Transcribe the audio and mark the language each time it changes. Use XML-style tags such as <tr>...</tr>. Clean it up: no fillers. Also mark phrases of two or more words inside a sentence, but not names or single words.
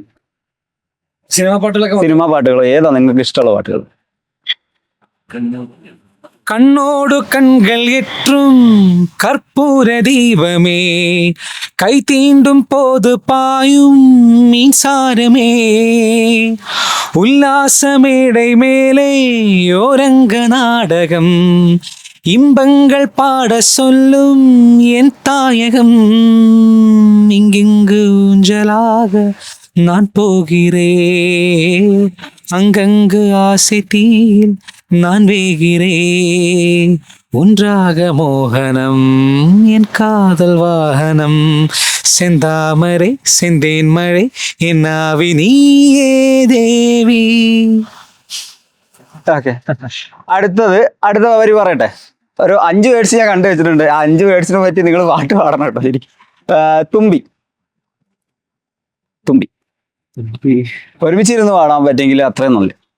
<ml>സിനിമാ പാട്ടുകൾ ഏതാ നിങ്ങൾക്ക് ഇഷ്ടമുള്ള പാട്ടുകൾ?</ml> <ta>கண்ணோடு கண்கள் எற்றும் கற்பூர தீபமே, கை தீண்டும் போது பாயும் மின்சாரமே, ഉല്ലാസമേടை மேலே ஓரங்க நாடகம், இன்பங்கள் பாட சொல்லும் என் தாயகம், இங்கிங்கு ஊஞ்சலாக நான் போகிறேன், அங்கங்கு ஆசை தீயில் நான் வேகிறேன், ஒன்றாக மோகனம் என் காதல் வாகனம், செந்தாமரை செந்தேன் மழை என் ஆவி நீயே ദേവി.</ta> <ml>ഓക്കെ, അടുത്ത വരി പറയട്ടെ. ഒരു 5 വേർഡ്സ് ഞാൻ കണ്ടു വെച്ചിട്ടുണ്ട്. ആ 5 വേർഡ്സിനെ പറ്റി നിങ്ങൾ പാട്ട് പാടണം കേട്ടോ. ശരി. തുമ്പി. തുമ്പി. ഒരുമിച്ചിരുന്ന് പാടാൻ പറ്റുമെങ്കിൽ അത്രയും നല്ല.</ml>